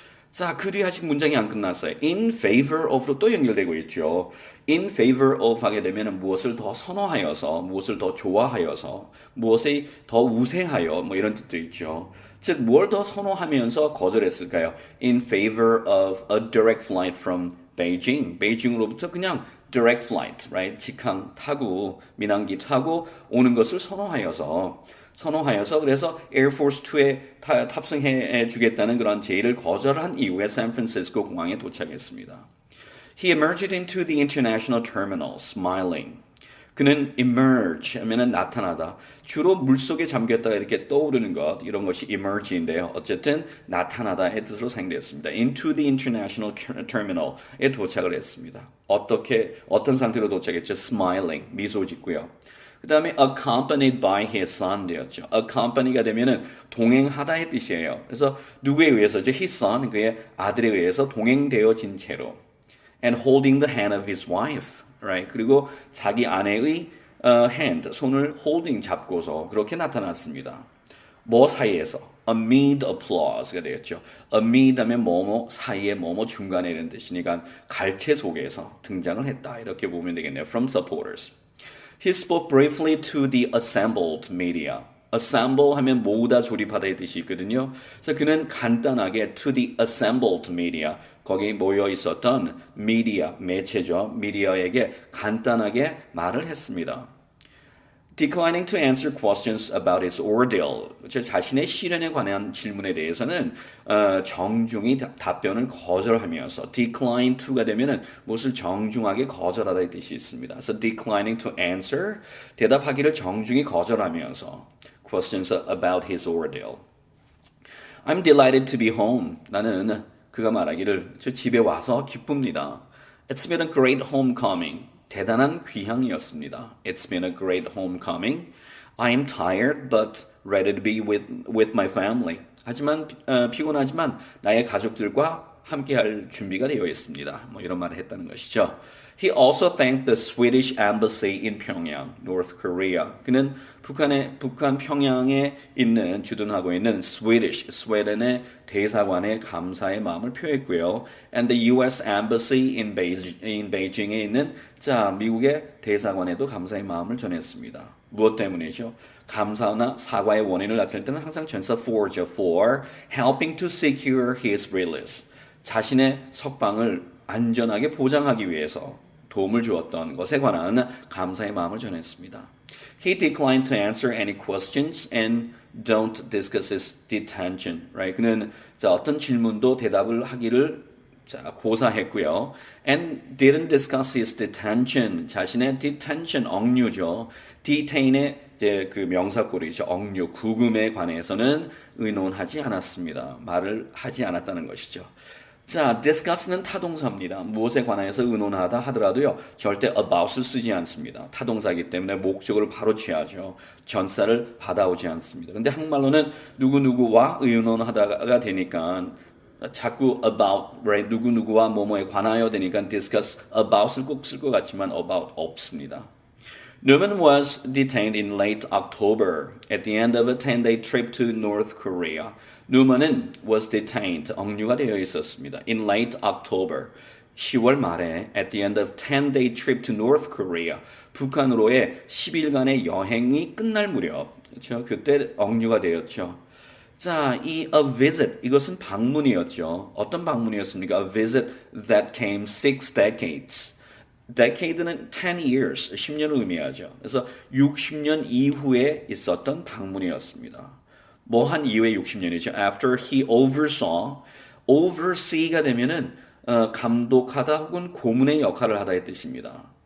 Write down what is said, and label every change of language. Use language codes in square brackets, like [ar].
[ko] 자, 그 뒤에 아직 문장이 안 끝났어요. In favor of로 또 연결되고 있죠. In favor of 하게 되면 무엇을 더 선호하여서, 무엇을 더 좋아하여서, 무엇에 더 우세하여, 뭐 이런 뜻도 있죠. 즉, 뭘 더 선호하면서 거절했을까요? [en] In favor of a direct flight from Beijing. [ko] 베이징으로부터 그냥 [en] direct flight, right? [ko] 직항 타고, 민항기 타고 오는 것을 선호하여서 그래서 에어포스 2에 탑승해 주겠다는 그런 제의를 거절한 이후에 샌프란시스코 공항에 도착했습니다. [en] He emerged into the international terminal, smiling. [ko] 그는 emerge 하면은 나타나다. 주로 물속에 잠겼다가 이렇게 떠오르는 것, 이런 것이 emerge인데요. 어쨌든 나타나다의 뜻으로 사용되었습니다. [en] Into the international terminal에 [ko] 도착을 했습니다. 어떤 상태로 도착했죠? Smiling, 미소 짓고요. 그 다음에 [en] accompanied by his son [ko] 되었죠. accompany가 되면은 동행하다의 뜻이에요. 그래서 누구에 의해서죠? [en] His son, [ko] 그의 아들에 의해서 동행되어진 채로. [en] And holding the hand of his wife, right? [ko] 그리고 자기 아내의 hand, 손을 holding 잡고서 그렇게 나타났습니다. 뭐 사이에서? [en] amid applause [ko] 가 되겠죠. amid 하면 뭐뭐 사이에 뭐뭐 중간에 이런 뜻이니까 갈채 속에서 등장을 했다. 이렇게 보면 되겠네요. [en] From supporters. He spoke briefly to the assembled media. [ko] assemble 하면 모으다 조립하다의 뜻이 있거든요. 그래서 그는 간단하게 [en] to the assembled media, [ko] 거기 모여 있었던 media, 매체죠. 미디어에게 간단하게 말을 했습니다. [en] Declining to answer questions about his ordeal. [ko] 자신의 시련에 관한 질문에 대해서는 정중히 답변을 거절하면서 decline to가 되면은 무엇을 정중하게 거절하다의 뜻이 있습니다. 그래서 [en] declining to answer, [ko] 대답하기를 정중히 거절하면서 [en] questions about his ordeal. I'm delighted to be home. [ko] 나는 그가 말하기를 저 집에 와서 기쁩니다. [en] It's been a great homecoming. [ko] 대단한 귀향이었습니다. [en] It's been a great homecoming. I am tired but ready to be with my family. [ko] 하지만 피곤하지만 나의 가족들과 함께할 준비가 되어 있습니다. 뭐 이런 말을 했다는 것이죠. [en] He also thanked the Swedish embassy in Pyongyang, North Korea. [ko] 그는 북한 평양에 있는 주둔하고 있는 스웨덴의 대사관에 감사의 마음을 표했고요. [en] And the U.S. embassy in Beijing [ko] 에 있는 미국의 대사관에도 감사의 마음을 전했습니다. 무엇 때문이죠? 감사나 사과의 원인을 나타낼 때는 항상 전사 for죠. [en] For helping to secure his release. [ko] 자신의 석방을 안전하게 보장하기 위해서 도움을 주었던 것에 관한 감사의 마음을 전했습니다. [en] He declined to answer any questions and don't discuss his detention. Right? [ko] 그는 어떤 질문도 대답을 하기를 고사했고요. [en] And didn't discuss his detention. [ko] 자신의 detention 억류죠. detain의 그 명사꼴이죠. 억류, 구금에 관해서는 의논하지 않았습니다. 말을 하지 않았다는 것이죠. discuss는 타동사입니다. 무엇에 관하여서 의논하다 하더라도요, 절대 about을 쓰지 않습니다. 타동사이기 때문에 목적을 바로 취하죠. 전사를 받아오지 않습니다. 근데 한국말로는 누구누구와 의논하다가 되니까 자꾸 about, right? 누구누구와 뭐뭐에 관하여 되니까 [en] discuss about [ko] 을 꼭 쓸 것 같지만 about 없습니다. [en] Newman was detained in late October at the end of a 10-day trip to North Korea. [ko] Newman은 was detained, 억류가 되어 있었습니다. [en] In late October, [ko] 10월 말에 [en] at the end of 10-day trip to North Korea, [ko] 북한으로의 10일간의 여행이 끝날 무렵, [en] 그렇죠? [ko] 그때 억류가 되었죠. 이 a visit, 이것은 방문이었죠. 어떤 방문이었습니까? [en] A visit that came 6 decades. [ko] decade는 10 years, 10년을 의미하죠. 그래서 60년 이후에 있었던 방문이었습니다. 뭐 한 이후에 60년이죠. [en] After he oversaw, [ko] oversee가 되면은 감독하다 혹은 고문의 역할을 하다의 뜻입니다.